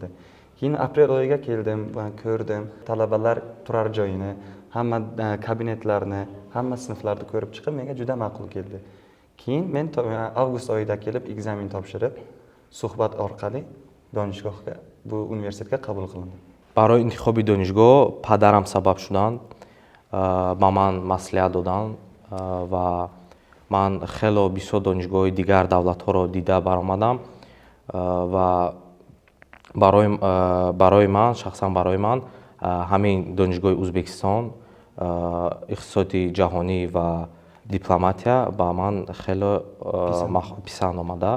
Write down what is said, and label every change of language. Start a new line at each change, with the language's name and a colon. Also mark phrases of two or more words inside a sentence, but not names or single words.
Uzbek: Keyin aprel oyiga keldim va ko'rdim talabalar turar joyini, hamma kabinetlarni, hamma sinflarni ko'rib chiqib, menga juda ma'qul keldi. Keyin men avgust oyida kelib ekzamen topshirib, suhbat orqali donishgohga, bu universitetga qabul qilindim.
Tajik: برای انتخاب دانشگاه پدرم سبب شدند. با من مصلحت دادند و من خیلی بسیار دانشگاه دیگر دولت ها را دیده برآمدم و برای من شخصا برای من همین دانشگاه ازبکستان اقتصادی جهانی و دیپلماتیا با من خیلی پسند آمده.